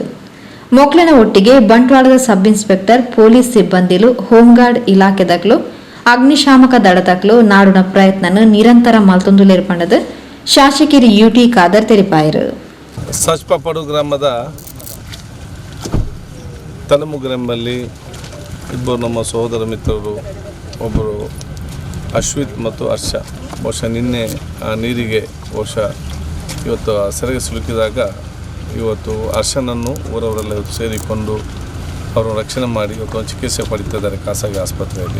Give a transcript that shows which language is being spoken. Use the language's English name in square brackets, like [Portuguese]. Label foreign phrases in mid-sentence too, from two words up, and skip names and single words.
[Tulu] ಮೊಕ್ಲೆನ ಒಟ್ಟಿಗೆ ಬಂಟ್ವಾಳದ ಸಬ್ ಇನ್ಸ್ಪೆಕ್ಟರ್ ಪೊಲೀಸ್ ಸಿಬ್ಬಂದಿಲು ಹೋಂಗಾರ್ಡ್ ಇಲಾಖೆದಕ್ಲು ಅಗ್ನಿಶಾಮಕ ದಳದಕ್ಲು ನಾಡುನ ಪ್ರಯತ್ನ ನಿರಂತರ ಮಲ್ತೊಂದುಲ್ಲೆರು ಪಂಡದ ಶಾಸಕಿ ಯುಟಿ ಖಾದರ್ ತೆರಿಪಾಯರು. [Kannada] ಸಜ್ಪಪಾಡು ಗ್ರಾಮದ ತಲೆಮುಗ್ರೆಂಬಲ್ಲಿ ಇಬ್ಬರು ನಮ್ಮ ಸಹೋದರ ಮಿತ್ರರು, ಒಬ್ಬರು ಅಶ್ವಿತ್ ಮತ್ತು ಹರ್ಷ, ಬಹುಶಃ ನಿನ್ನೆ ಆ ನೀರಿಗೆ ಬಹುಶಃ ಇವತ್ತು ಸೆರೆಗೆ ಸಿಲುಕಿದಾಗ ಇವತ್ತು ಹರ್ಷನನ್ನು ಊರವರೆಲ್ಲ ಇವತ್ತು ಸೇರಿಕೊಂಡು ಅವರನ್ನು ರಕ್ಷಣೆ ಮಾಡಿ ಇವತ್ತು ಚಿಕಿತ್ಸೆ ಪಡೀತಿದ್ದಾರೆ ಖಾಸಗಿ ಆಸ್ಪತ್ರೆಯಲ್ಲಿ.